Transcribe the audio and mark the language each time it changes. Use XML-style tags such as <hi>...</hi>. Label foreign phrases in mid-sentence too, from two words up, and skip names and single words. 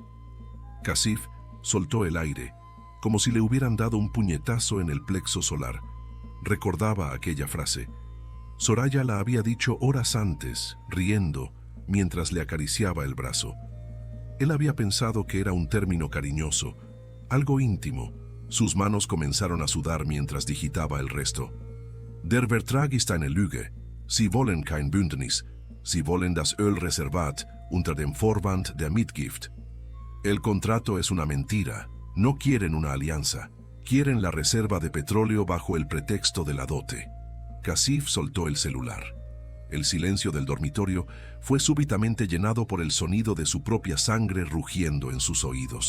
<es>Kasif soltó el aire, como si le hubieran dado un puñetazo en el plexo solar. Recordaba aquella frase. Soraya la había dicho horas antes, riendo, mientras le acariciaba el brazo. Él había pensado que era un término cariñoso, algo íntimo. Sus manos comenzaron a sudar mientras digitaba el resto.</es> <de>Der Vertrag ist eine Lüge. Sie wollen kein Bündnis. Sie wollen das Ölreservat unter dem Vorwand der Mitgift.</de> <es>El contrato es una mentira. No quieren una alianza. Quieren la reserva de petróleo bajo el pretexto de la dote. Kashif soltó el celular. El silencio del dormitorio fue súbitamente llenado por el sonido de su propia sangre rugiendo en sus oídos.</es>